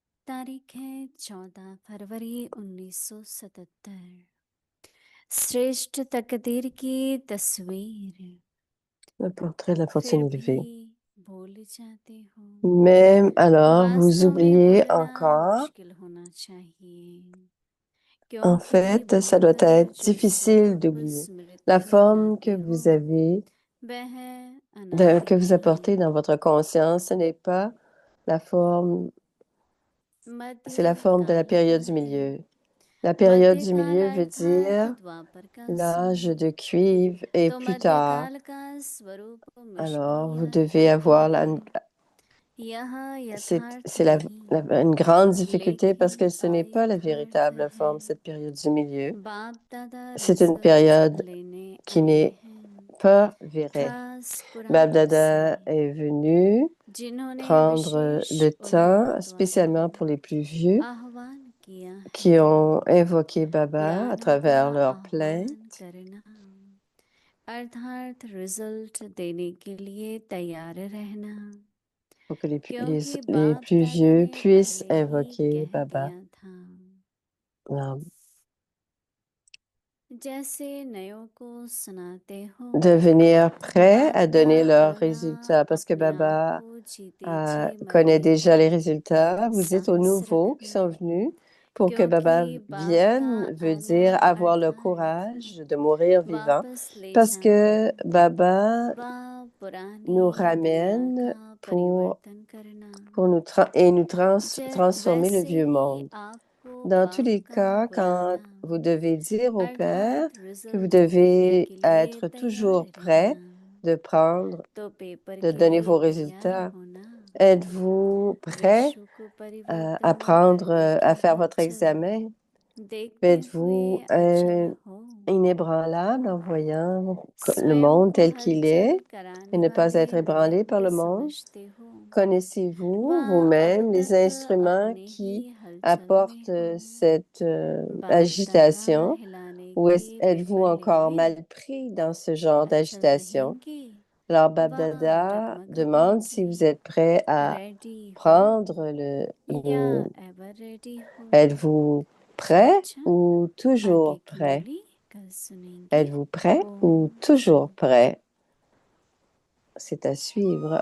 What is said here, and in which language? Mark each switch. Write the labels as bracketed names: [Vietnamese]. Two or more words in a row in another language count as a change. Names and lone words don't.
[Hindi] तारीख है 14 फरवरी 1977। श्रेष्ठ तकदीर की तस्वीर। [French] Le portrait de la [Hindi] फिर [French] fortune [Hindi] भी [French] élevée. [Hindi] भूल जाते हो। [French] Même alors, vous [Hindi] वास्तव में [French] oubliez [Hindi] भूलना [French] encore. [Hindi] मुश्किल होना चाहिए, [French] En [Hindi] क्योंकि [French] fait, ça doit [Hindi] भूलकर [French] être [Hindi] जो [French] difficile [Hindi] स्वरूप [French] d'oublier [Hindi] स्मृति [French] la [Hindi] में [French] forme que [Hindi] लाते हो, [French] vous avez, [Hindi] वह [French] que vous [Hindi] अनादि [French] apportez dans votre conscience. Ce n'est pas la forme, c'est la forme de la période du [Hindi] मध्यकाल है। [French] milieu. La période du [Hindi] मध्यकाल [French] milieu veut [Hindi] अर्थात [French] dire [Hindi] द्वापर का [French] l'âge [Hindi] समय। [French] de cuivre et [Hindi] तो [French] plus tard. [Hindi] मध्यकाल का स्वरूप [French] Alors, vous [Hindi] मुश्किल [French] devez avoir [Hindi] यह [French] c'est [Hindi] यथार्थ [French] c'est [Hindi] नहीं, [French] une grande difficulté parce que [Hindi] लेकिन [French] ce n'est pas la [Hindi] अयथार्थ [French] véritable [Hindi] है। [French] forme, cette période du milieu. [Hindi] बाप दादा [French] C'est une [Hindi] रिजल्ट [French] période [Hindi] लेने [French] qui [Hindi] आए [French] n'est [Hindi] हैं। [French] pas vraie. [Hindi] खास पुराने [French] Babdada [Hindi] से, [French] est venu [Hindi] जिन्होंने [French] prendre [Hindi] विशेष [French] le temps, [Hindi] उल्लाह [French] spécialement [Hindi] द्वारा [French] pour les plus vieux, [Hindi] आह्वान किया [French] qui [Hindi] है। [French] ont invoqué Baba à [Hindi] पुरानों [French] travers [Hindi] का [French] leurs [Hindi] आह्वान [French] plaintes. [Hindi] करना अर्थात रिजल्ट देने के लिए तैयार रहना, [French] Pour que [Hindi] क्योंकि [French] les [Hindi] बाप [French] plus [Hindi] दादा [French] vieux [Hindi] ने [French] puissent [Hindi] पहले ही [French] invoquer [Hindi] कह [French] Baba. [Hindi] दिया था। [French] Alors, [Hindi] जैसे नयों को सुनाते हो, [French] devenir prêt à [Hindi] बांधना [French] donner leurs [Hindi] अपना [French] résultats parce que [Hindi] अपने आप [French] Baba [Hindi] को जीते जी [French] connaît [Hindi] मरने [French] déjà les [Hindi] का [French] résultats. Vous dites aux [Hindi] साहस [French] nouveaux qui sont [Hindi] रखना, [French] venus pour que Baba [Hindi] क्योंकि बाप का [French] vienne veut [Hindi] आना [French] dire avoir le [Hindi] अर्थात [French] courage de mourir vivant [Hindi] वापस ले [French] parce que [Hindi] जाना [French] Baba [Hindi] व [French] nous [Hindi] पुरानी दुनिया [French] ramène [Hindi] का [French] pour [Hindi] परिवर्तन करना। [French] nous transformer le [Hindi] वैसे [French] vieux [Hindi] ही [French] monde. [Hindi] आपको [French] Dans tous [Hindi] बाप [French] les [Hindi] का [French] cas, quand [Hindi] बुलाना [French] vous devez dire au Père [Hindi] अर्थात [French] que vous [Hindi] रिजल्ट देने [French] devez [Hindi] के लिए [French] être [Hindi] तैयार [French] toujours prêt [Hindi] रहना, [French] de prendre, [Hindi] तो पेपर [French] de [Hindi] के [French] donner [Hindi] लिए [French] vos [Hindi] तैयार [French] résultats, [Hindi] होना। [French] êtes-vous prêt [Hindi] विश्व को [French] à [Hindi] परिवर्तन [French] prendre, [Hindi] करने [French] à [Hindi] की [French] faire votre [Hindi] हलचल [French] examen? [Hindi] देखते हुए [French] Êtes-vous [Hindi] अचल हो, [French] inébranlable en voyant le [Hindi] स्वयं [French] monde [Hindi] को [French] tel qu'il [Hindi] हलचल [French] est et [Hindi] कराने [French] ne pas [Hindi] वाले [French] être ébranlé par [Hindi] द्रव्य [French] le monde? [Hindi] समझते हो व [French] Connaissez-vous [Hindi] अब [French] vous-même les [Hindi] तक [French] instruments [Hindi] अपने ही [French] qui [Hindi] हलचल में [French] apportent [Hindi] हो। [French] cette [Hindi] बाप दादा [French] agitation [Hindi] हिलाने [French] ou [Hindi] के [French] êtes-vous [Hindi] पेपर [French] encore [Hindi] लिए [French] mal pris dans ce genre [Hindi] अचल [French] d'agitation? [Hindi] रहेंगे [French] Alors [Hindi] व [French] Babdada demande si vous [Hindi] डगमगाएंगे। [French] êtes prêt à [Hindi] रेडी हो [French] prendre [Hindi] या [English] ever ready [Hindi] हो। [French] êtes-vous prêt [Hindi] अच्छा, [French] ou toujours [Hindi] आगे की [French] prêt? [Hindi] मुरली कल सुनेंगे। [French] Êtes-vous prêt ou [Hindi] ओम [French] toujours [Hindi] शांति। [French] prêt? C'est à suivre.